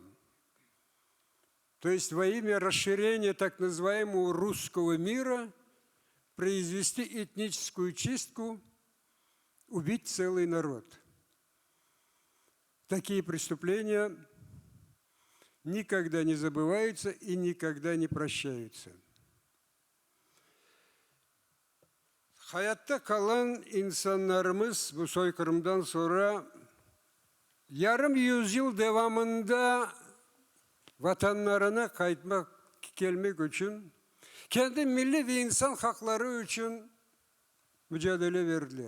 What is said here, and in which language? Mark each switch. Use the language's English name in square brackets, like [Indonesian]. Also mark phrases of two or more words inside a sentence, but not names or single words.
[Russian] То есть во имя расширения так называемого русского мира произвести этническую чистку, убить целый народ. Такие преступления никогда не забываются и никогда не прощаются. [Turkish] Hayatta kalan insanlarımız bu soykırımdan sonra yarım yüzyıl devamında vatanlarına gelmek için, kendi milli ve insan hakları için mücadele verdiler.